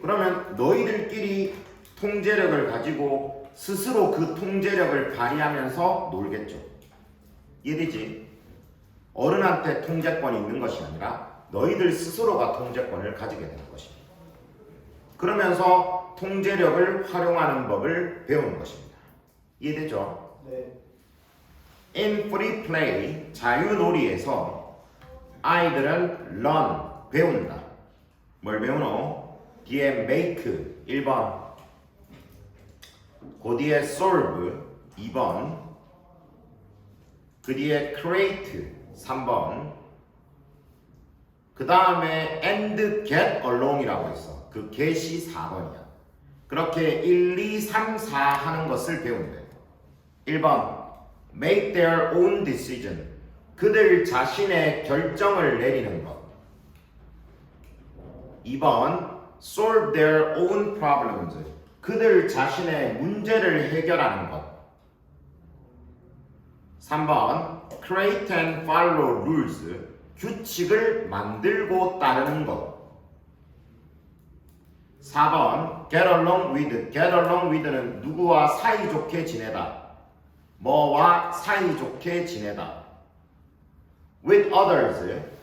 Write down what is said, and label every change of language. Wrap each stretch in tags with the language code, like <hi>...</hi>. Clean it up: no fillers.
<ko>그러면 너희들끼리 통제력을 가지고 스스로 그 통제력을 발휘하면서 놀겠죠. 이해되지? 어른한테 통제권이 있는 것이 아니라 너희들 스스로가 통제권을 가지게 되는 것입니다. 그러면서 통제력을 활용하는 법을 배우는 것입니다. 이해되죠? 네.</ko> <en>In free play,</en> <ko>자유놀이에서 아이들은</ko> <en>learn,</en> <ko>배운다. 뭘 배우노? 뒤에 make, 1번. 그 뒤에 solve, 2번. 그 뒤에 create, 3번. 그 다음에</ko> <en>and get along</en> <ko>이라고 있어. 그 get이 4번이야. 그렇게 1, 2, 3, 4 하는 것을 배운대. 1번.</ko> <en>make their own decision.</en> <ko>그들 자신의 결정을 내리는 것. 2번.</ko> <en>solve their own problems.</en> <ko>그들 자신의 문제를 해결하는 것. 3번.</ko> <en>create and follow rules.</en> <ko>규칙을 만들고 따르는 것.</ko> <en>4번. get along with. get along with</en> <ko>는 누구와 사이좋게 지내다. 뭐와 사이좋게 지내다.</ko> <en>with others.</en>